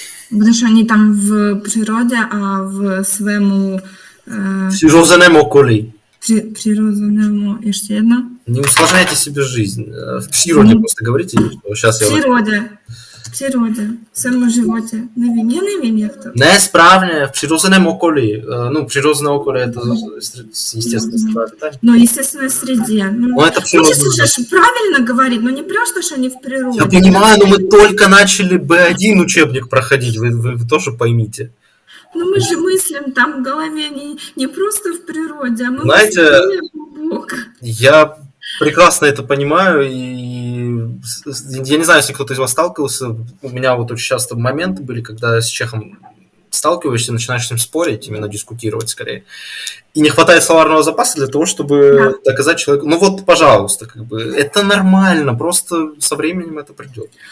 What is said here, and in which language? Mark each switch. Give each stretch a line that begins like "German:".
Czech: Když oni tam v přírodě a v svému... přirozeném okolí. Природному, ještě jedna.
Russian: Не усложняйте себе жизнь. В природе просто говорите, что сейчас я... В природе, в самом животе.
Czech: Nevím, jak to. Ne, správně, v přirozeném okolí. No, přirozené okolí,
Russian: это естественно. Но естественной среде. Ну, это хочется же правильно говорить, но не просто, что они в природе. Я понимаю, но мы только начали B1 учебник проходить, вы тоже поймите. Ну мы же мыслим там в голове не просто в природе, а мы Знаете, мыслим глубоко. Я прекрасно это понимаю, и я не знаю, если кто-то из вас сталкивался, у меня вот очень часто моменты были, когда с чехом сталкиваешься, начинаешь с ним спорить, именно дискутировать скорее, и не хватает словарного запаса для того, чтобы доказать человеку, ну вот, пожалуйста, как бы, это нормально, просто со временем это придет.